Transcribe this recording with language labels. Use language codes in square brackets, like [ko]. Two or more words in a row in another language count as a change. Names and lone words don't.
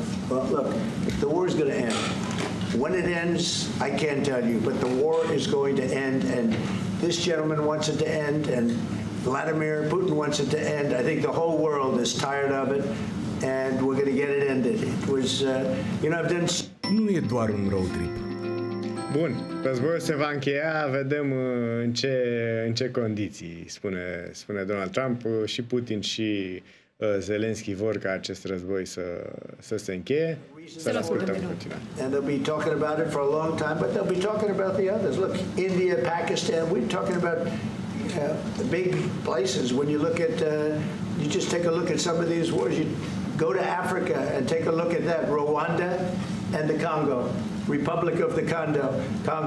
[en] Well, look, the war is going to end. When it ends, I can't tell you, but the war is going to end, and this gentleman wants it to end, and Vladimir Putin wants it to end. I think the whole world is tired of it, and we're going to get it ended. It was, I've done... [ro] Nu e doar un [en] road trip. [ro] Bun, războiul se va încheia, vedem în ce condiții, spune Donald Trump. Și Putin și Zelenski vor ca acest război să se încheie. Să-l ascultăm în continuare. [en] And they'll be talking about it for a long time, but they'll be talking about the others. Look, India, Pakistan, we're talking about the big places. When you look at, you just take a look at some of these wars. You go to Africa and take a look at that. Rwanda and the Congo. Republic of the Congo.